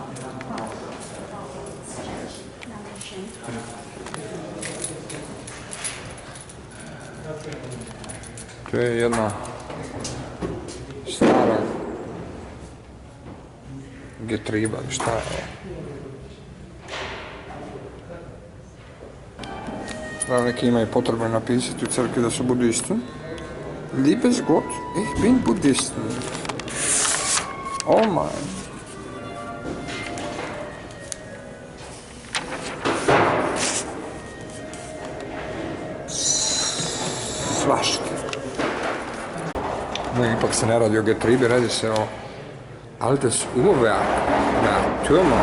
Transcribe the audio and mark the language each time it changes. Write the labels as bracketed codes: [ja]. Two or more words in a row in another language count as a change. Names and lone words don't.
[sr] Tu je jedna stara getriba, šta je ovo? Prav neki imaju potrebno napisati u crkvi da su budisti. [de] Liebes Gott, ich bin Buddhisten. Oh mein. [sr] Svašta. No, ipak se ne radi o getribi, radi se o [de] Altes Uhrwerk [sr] na Türmer.